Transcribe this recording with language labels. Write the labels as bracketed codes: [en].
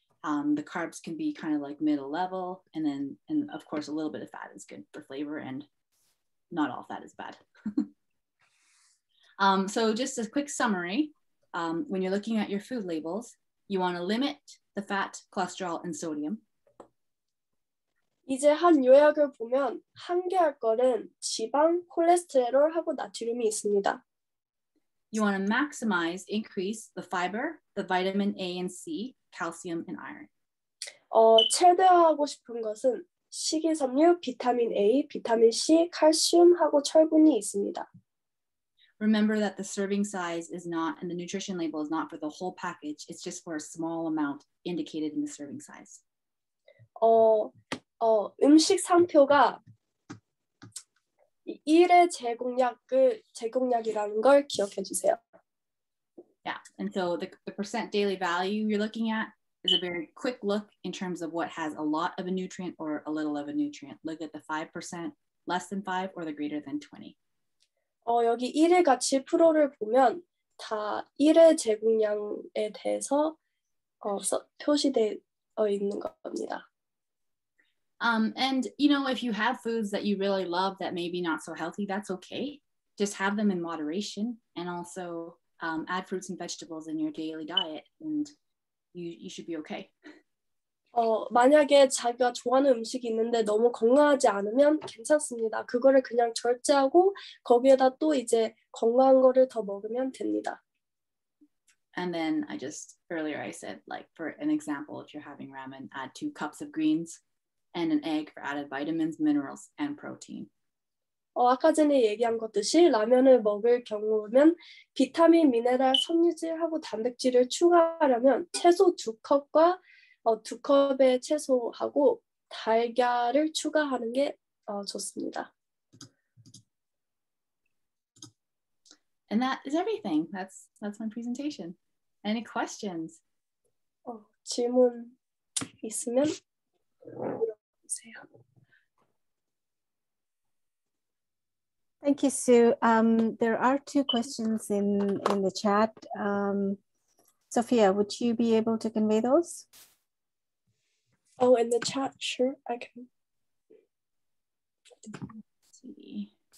[en] The carbs can be kind of like middle level. And of course, a little bit of fat is good for flavor and not all fat is bad. So just a quick summary. When you're looking at your food labels, you want to limit the fat, cholesterol, and sodium. [ko] 이제 한 요약을 보면 한계할 거는 지방, 콜레스테롤하고 나트륨이 있습니다. [en] You want to maximize, increase the fiber, the vitamin A and C, calcium, and iron. [ko] 최대화하고 싶은 것은 식이섬유, 비타민 A, 비타민 C, 칼슘하고 철분이 있습니다. [en] Remember that the serving size is not, and the nutrition label is not for the whole package. It's just for a small amount indicated in the serving size. [ko] 음식 상표가 1의 제공량이라는 걸 기억해 주세요. [en] Yeah, and so the percent daily value you're looking at is a very quick look in terms of what has a lot of a nutrient or a little of a nutrient. Look at the 5%, less than 5, or the greater than 20. [ko] 여기 1의 가치 프로를 보면 다 1의 제공량에 대해서 표시되어 있는 겁니다. [en] And you know, if you have foods that you really love that may be not so healthy, that's okay. Just have them in moderation, and also add fruits and vegetables in your daily diet, and you should be okay. [ko] 만약에 자기가 좋아하는 음식이 있는데 너무 건강하지 않으면 괜찮습니다. 그거를 그냥 절제하고 거기에다 또 이제 건강한 거를 더 먹으면 됩니다. [en] And then earlier I said, like for an example, if you're having ramen, add 2 cups of greens and an egg for added vitamins, minerals, and protein. [ko] 아까 전에 얘기한 것듯이 라면을 먹을 경우면 비타민, 미네랄, 섬유질하고 단백질을 추가하려면 채소 2컵과 2컵의 채소하고 달걀을 추가하는 게 좋습니다. [en] And that is everything. That's my presentation. Any questions? [ko] 질문 있으면 물어보세요. [en] Thank you, Sue. There are 2 questions in the chat. Sophia, would you be able to convey those? In the chat, sure, I can. Let's see.